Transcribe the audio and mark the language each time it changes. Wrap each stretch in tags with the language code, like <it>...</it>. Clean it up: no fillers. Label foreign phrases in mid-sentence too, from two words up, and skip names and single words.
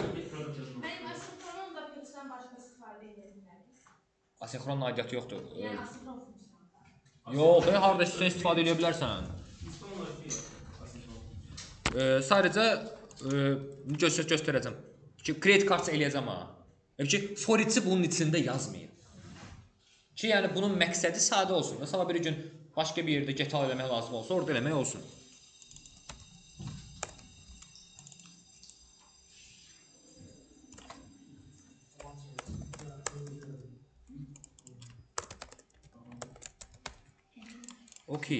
<az>Mənim asinxronun da fetchdən başqa istifadə edə bilərik. Asinxron aidiyyatı yoxdur. Yəni asinxron funksiyonunda. Yox, harda istəyirsən istifadə edə bilərsən. Sadəcə göstərəcəm. Ki,</az> <en>create cards</en> <az>eləyəcəm ha. Ki,</az> <en>for each</en> <az>bunun içində yazmayın. Ki, yəni bunun məqsədi sadə olsun. Sabah bir gün başqa bir yerdə get al eləmək lazım olsa, orada eləmək olsun. Okey.</az>